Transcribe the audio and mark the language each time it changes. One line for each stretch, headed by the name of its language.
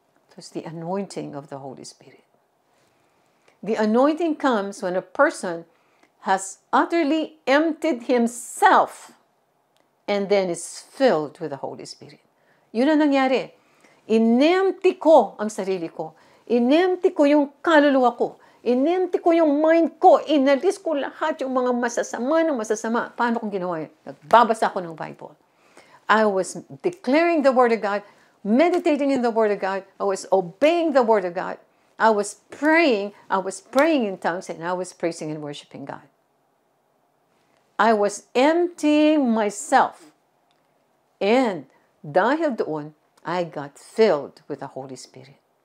English: It was the anointing of the Holy Spirit. The anointing comes when a person has utterly emptied himself and then is filled with the Holy Spirit.
Filipino: Yun ang nangyari. Inempty ko ang sarili ko. Inempty ko yung kaluluwa ko. Inempty ko yung mind ko. Inalis ko lahat yung mga masasama. Paano kong ginawa yun? Nagbabasa ko ng Bible.
English: I was declaring the Word of God, meditating in the Word of God. I was obeying the Word of God. I was praying in tongues, and I was praising and worshiping God. I was emptying myself. And
Filipino: dahil doon,
English: I got filled with the Holy Spirit.